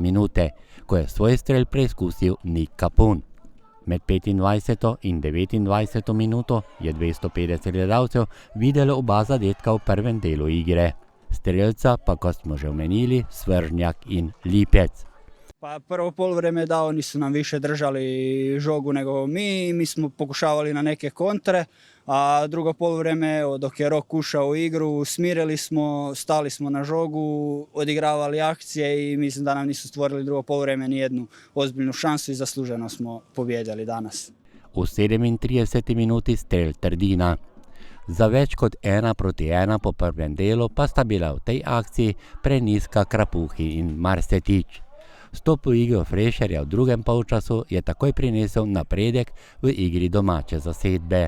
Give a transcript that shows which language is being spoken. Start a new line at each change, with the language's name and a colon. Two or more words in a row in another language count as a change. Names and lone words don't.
Slovenian: minute, ko je svoj strel preizkusil Nik Kapun. Med 25. in 29. minuto je 250 gledalcev videlo oba zadetka v prvem delu igre. Strelca pa, kot smo že omenili, Svržnjak in Lipec.
Croatian: Pa prvo poluvreme da oni su nam više držali žogu nego mi smo pokušavali na neke kontre, a drugo poluvreme dok je Rok ušao u igru, smirili smo, stali smo na žogu, odigravali akcije i mislim da nam nisu stvorili drugo poluvreme ni jednu ozbiljnu šansu i zasluženo smo pobjedili danas.
Slovenian: V 37. minuti strel Trdina. Za več kot 1:1 po prvem delu pa sta bila v tej akciji preniska Krapuhin in Marsetič. Vstop v igro Frešerja v drugem polčasu je takoj prinesel napredek v igri domače zasedbe.